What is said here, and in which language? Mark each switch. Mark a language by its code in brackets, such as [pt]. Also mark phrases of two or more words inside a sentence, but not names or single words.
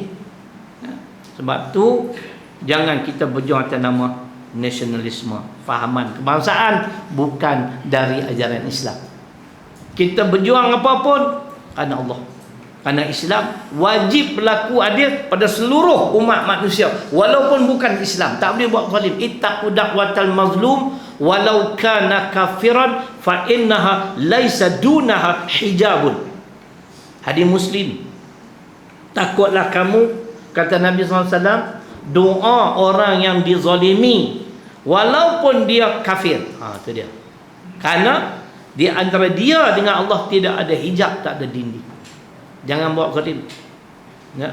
[ms] Sebab tu jangan kita berjuang atas nama nasionalisme, fahaman kebangsaan bukan dari ajaran Islam. Kita berjuang apapun kerana Allah, kerana Islam wajib berlaku adil pada seluruh umat manusia walaupun bukan Islam. Tak boleh buat zalim. [ar] اتقوا دعوة المظلوم ولو كان كافرا فإنها ليس دونها حجاب. [ms] Hadis Muslim. Takutlah kamu, kata Nabi SAW, doa orang yang dizalimi walaupun dia kafir. Itu dia. Kerana di antara dia dengan Allah tidak ada hijab, tak ada dinding. Jangan buat zalim. Ya.